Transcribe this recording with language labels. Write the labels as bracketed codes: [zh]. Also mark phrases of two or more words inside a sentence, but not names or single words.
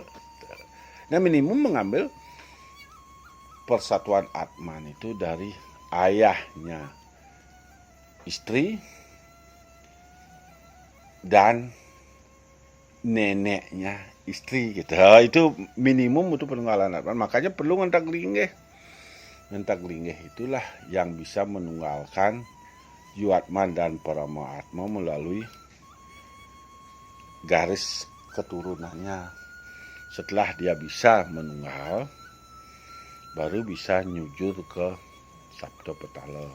[id] Nah, minimum mengambil persatuan Atman itu dari ayahnya istri dan neneknya istri gitu. Itu minimum untuk penunggalan Atman. Makanya perlu [ban] ngentak linggih. Ngentak linggih [id] itulah yang bisa menunggalkan Yuatman dan Parama Atma melalui garis keturunannya. Setelah dia bisa menunggal, baru bisa nyujur ke Sabda Petala.